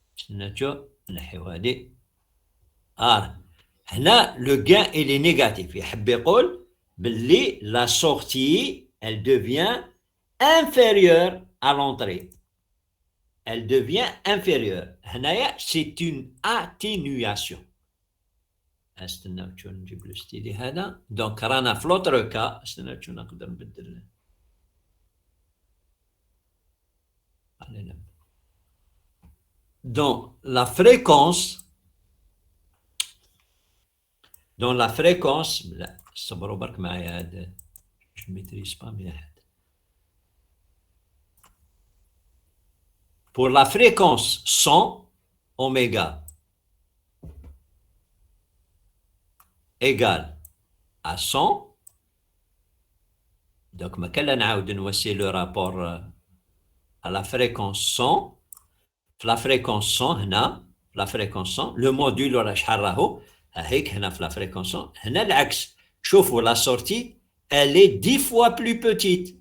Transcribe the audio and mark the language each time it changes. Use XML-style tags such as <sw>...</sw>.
<ar>نشوف نحيو هادي هنا</ar> <fr>le gain il est négatif</fr> <ar>يحب يقول باللي</ar> <fr>la sortie elle devient inférieure à l'entrée. Elle devient inférieure. هنايا c'est une atténuation.</fr> <ar>استنى شو نجيب له ستيلي هذا دونك رانا في لوتر كا استنى شو نقدر نبدل</ar> <fr>dans la fréquence</fr> <ar>لا صبروا برك معايا هذا</ar> <fr>je maîtrise pas</fr> <ar>مليح.</ar> <fr>Pour la fréquence 100 oméga égale à 100 donc</fr> <ar>ما كان نعاود نوسي</ar> <fr>le rapport à la fréquence 100 في la fréquence 100 هنا في la fréquence 100 le module</fr> <ar>ولا شحال راهو هيك هنا</ar> <fr>في la fréquence 100</fr> <ar>هنا العكس شوفوا</ar> <fr>la sortie elle est 10 fois plus petite.</fr>